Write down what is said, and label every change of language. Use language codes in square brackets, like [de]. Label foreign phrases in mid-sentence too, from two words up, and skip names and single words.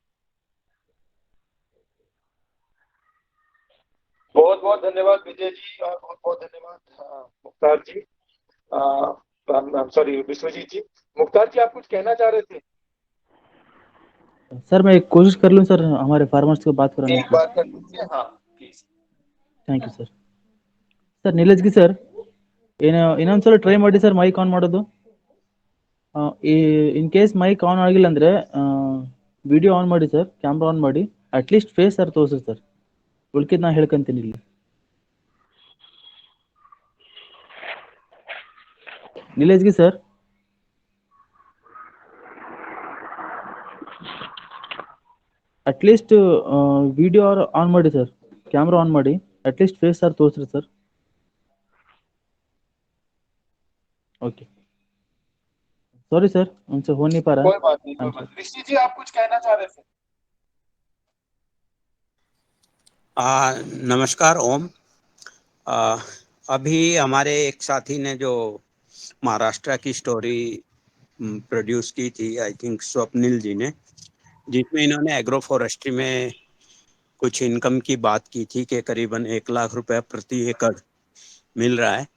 [hi] बहुत बहुत धन्यवाद विजय जी, और बहुत बहुत धन्यवाद मुख्तार जी, सॉरी विश्वजीत जी। मुख्तार जी, आप कुछ कहना चाह रहे थे? सर मैं कोशिश कर लूँ सर हमारे फार्मर्स को बात कराने एक की। बार कर लीजिए। हाँ प्लीज। [en] Thank you sir. [kn] ಸರ್ ನೀಲಜ್ಗಿ ಸರ್, ಇನ್ನೊಂದ್ಸಲ ಟ್ರೈ ಮಾಡಿ ಸರ್ [en] mic on [kn] ಮಾಡೋದು. [en] in case mic on [kn] ಆಗಿಲ್ಲ ಅಂದ್ರೆ [en] video on [kn] ಮಾಡಿ ಸರ್, [en] camera on [kn] ಮಾಡಿ, [en] at least face sir [kn] ತೋರಿಸಿ ಸರ್. ಉಳ್ಕಿದ್ ನಾ ಹೇಳ್ಕೊಂತೀನಿ ಇಲ್ಲಿ. ನೀಲಜ್ಗಿ ಸರ್, [en] at least video on [kn] ಮಾಡಿ ಸರ್, [en] camera on [kn] ಮಾಡಿ, [en] at least face sir [kn] ತೋರಿಸ್ರಿ ಸರ್. [en] okay, sorry sir, [hi] उनसे हो नहीं पा रहा है। कोई बात नहीं, कोई बात नहीं। ऋषि जी, आप कुछ कहना चाह रहे थे? नमस्कार, ओम। अभी हमारे एक साथी ने जो महाराष्ट्र की स्टोरी प्रोड्यूस की थी, [en] I think [hi] स्वप्निल जी ने, जिसमें इन्होंने [en] agro forestry [hi] में कुछ इनकम की बात की थी कि करीबन 1 लाख रुपए प्रति एकड़ मिल रहा है।